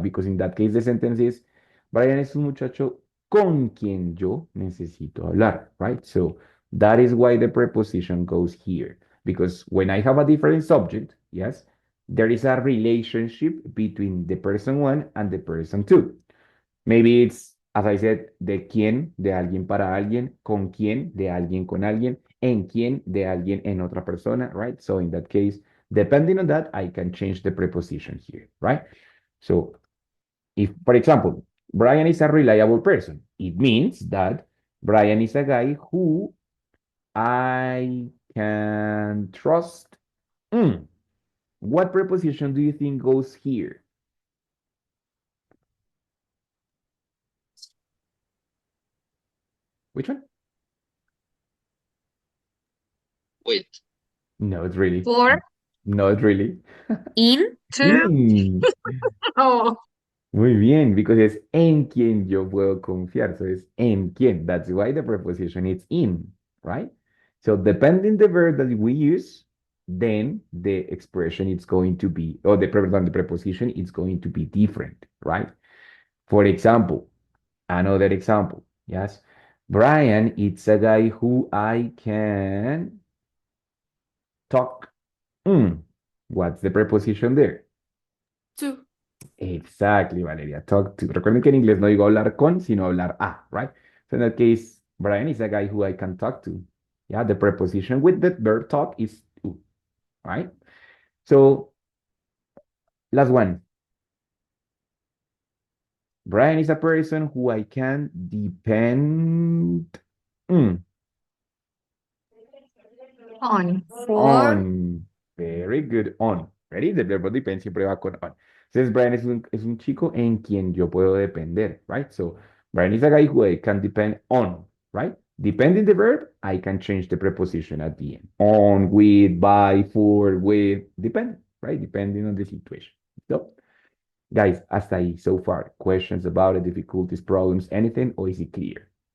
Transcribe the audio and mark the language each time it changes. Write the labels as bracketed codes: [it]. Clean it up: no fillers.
[en] Because in that case, the sentence is, Brian [es] es un muchacho con quien yo necesito hablar, [en] right? So that is why the preposition goes here. Because when I have a different subject, yes, there is a relationship between the person one and the person two. Maybe it's, as I said, [es] de quién, de alguien para alguien, con quién, de alguien con alguien, en quién, de alguien en otra persona, right? [en] So in that case, depending on that, I can change the preposition here, right? So if, for example, Brian is a reliable person, it means that Brian is a guy who I can trust. What preposition do you think goes here? Which one? Wait, Not really. For, Not really. In? to, Mm, oh, [es] muy bien, [en] because [es] es en quien yo puedo confiar. [en] So it's [es] en quien. [en] That's why the preposition is in, right? So depending the verb that we use, then the expression is going to be, or the preposition is going to be different, right? For example, another example, yes. Brian, it's a guy who I can talk. What's the preposition there? To. Exactly, Valeria. Talk to. [es] Recuerden que en inglés no digo hablar con, sino hablar a, right? [en] So in that case, Brian is a guy who I can talk to. Yeah, the preposition with the verb talk is to, right? So, last one. Brian is a person who I can depend on. For. on. Very good. On. Ready? The verbo depend [es] siempre va con [en] on. [es] Entonces, Brian es un chico en quien yo puedo depender, right? [en] So, Brian is a guy who I can depend on, right? Depending the verb, I can change the preposition at the end. On, with, by, for, with, depend, right? Depending on the situation. So, guys, [es] hasta ahí [en] so far. Questions about it, difficulties, problems, anything, or is it clear?